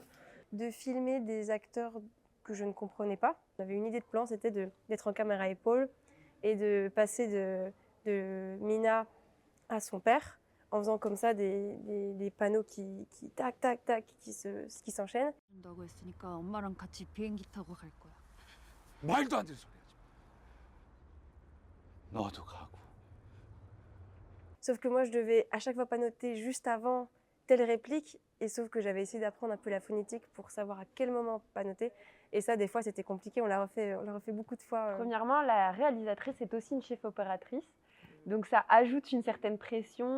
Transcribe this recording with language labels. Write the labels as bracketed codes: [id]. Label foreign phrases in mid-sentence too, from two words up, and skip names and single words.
[fr] De filmer des acteurs que je ne comprenais pas. On avait une idée de plan, c'était d'être en caméra épaule et de passer de Mina à son père en faisant comme ça des panneaux qui tac tac tac qui s'enchaînent. [ko] 한다고 했으니까 엄마랑 같이 비행기 타고 갈 거야. 말도 안 되는 소리 하지 마. 너도 가고. [fr] Sauf que moi je devais à chaque fois pannoter juste avant telle réplique et sauf que j'avais essayé d'apprendre un peu la phonétique pour savoir à quel moment pannoter et ça des fois c'était compliqué, on l'a refait beaucoup de fois. Premièrement, la réalisatrice est aussi une chef opératrice, donc ça ajoute une certaine pression.